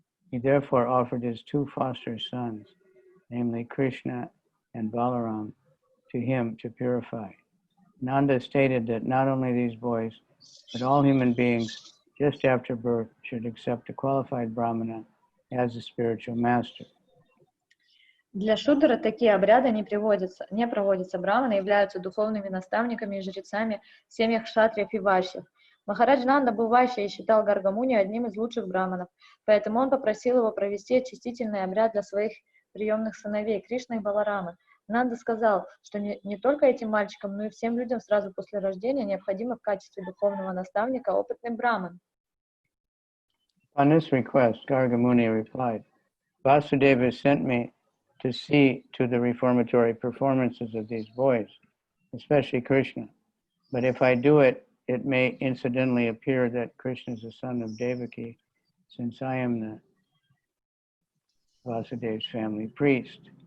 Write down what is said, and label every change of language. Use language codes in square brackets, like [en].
[en] He therefore offered his two foster sons, namely Krishna and Balaram, to him to purify. Nanda stated that not only these boys, but all human beings just after birth should accept a qualified Brahmana as a spiritual master. [ru] Для шудра такие обряды не проводятся. Браманы являются духовными наставниками и жрецами в семьях кшатриев и вайшьев. Махарадж Нанда был вайшья и считал Гаргамуни одним из лучших браманов, поэтому он попросил его провести очистительный обряд для своих приемных сыновей Кришны и Баларамы. Нанда сказал, что не только этим мальчикам, но и всем людям сразу после рождения необходимо в качестве духовного наставника опытный браман. [en] On this request, Gargamuni replied, Vasudeva sent me to see to the reformatory performances of these boys, especially Krishna. But if I do it, it may incidentally appear that Krishna is the son of Devaki, since I am the Vasudev's family priest.